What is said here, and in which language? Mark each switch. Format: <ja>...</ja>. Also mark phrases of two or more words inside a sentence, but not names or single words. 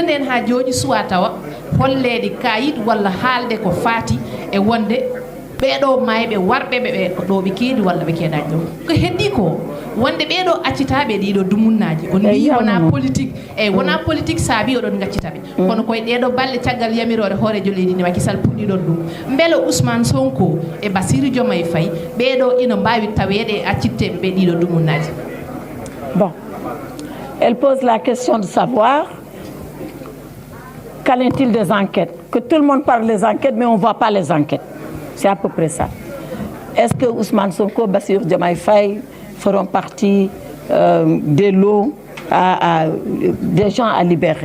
<ff>nden ha joni suwa tawa hollede kayit walla haalde ko faati e wonde ɓeɗo mayɓe warɓeɓe ɓe ko ɗo ɓe keedi walla ɓe keedaji ɗo ko heddi ko wonde ɓeɗo accitaɓe ɗiɗo dumunnaji on wi wona politique eyyi wona politique saabi oɗon gaccitaɓe kono koye ɗeɗo balle caggal yamirore hoorejo leydi ndi Macky Sall puɗɗiɗon ɗum beele Ousmane Sonko e Bassirou Diomaye Faye ɓeɗo ina mbawi taweede e accitteɓe ɓe ɗiɗo dumunnaji.</ff> <fr>Bon, elle pose la question de savoir qu'en est-il des enquêtes, que tout le monde parle des enquêtes mais on ne voit pas les enquêtes. C'est à peu près ça. Est-ce que Ousmane Sonko, Bassirou Diomaye Faye feront partie des lots des gens à libérer?</fr>